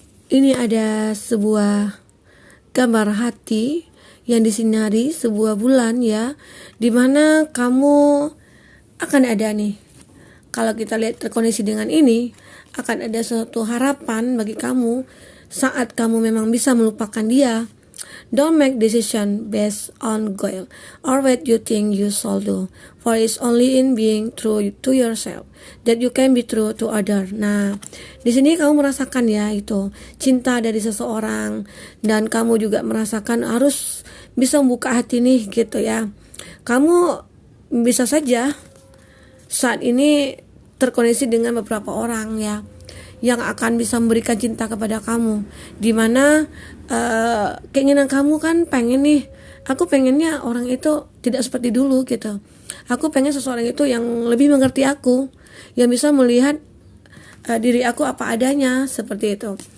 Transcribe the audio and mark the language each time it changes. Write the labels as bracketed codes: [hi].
[id] Ini ada sebuah gambar hati yang disinari sebuah bulan ya, dimana kamu akan ada nih. Kalau kita lihat terkondisi dengan ini, akan ada suatu harapan bagi kamu saat kamu memang bisa melupakan dia. [en] Don't make decision based on goal or what you think you should do, for it's only in being true to yourself that you can be true to other. [id] Nah, di sini kamu merasakan ya itu cinta dari seseorang, dan kamu juga merasakan harus bisa membuka hati nih gitu ya. Kamu bisa saja saat ini terkoneksi dengan beberapa orang ya, yang akan bisa memberikan cinta kepada kamu, dimana keinginan kamu kan pengen nih, aku pengennya orang itu tidak seperti dulu gitu, aku pengen seseorang itu yang lebih mengerti aku, yang bisa melihat diri aku apa adanya, seperti itu.